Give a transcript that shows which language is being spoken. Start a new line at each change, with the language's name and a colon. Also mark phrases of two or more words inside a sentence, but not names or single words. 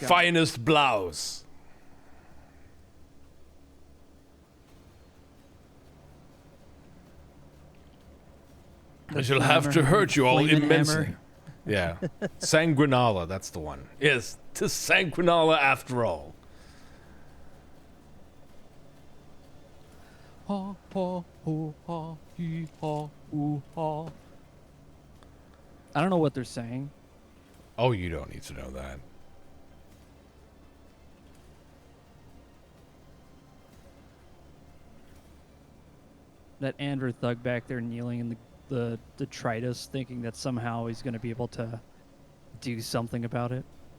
English: finest blouse. I shall have to hurt you all Flamin' immensely. hammer. Yeah. Sanguinala, that's the one. Yes, to Sanguinala after all. Ha ha ho ha hee ha ooh ha. I don't know what they're saying. Oh, you don't need to know that. That Andrew thug back there kneeling in the detritus, thinking that somehow he's going to be able to do something about it.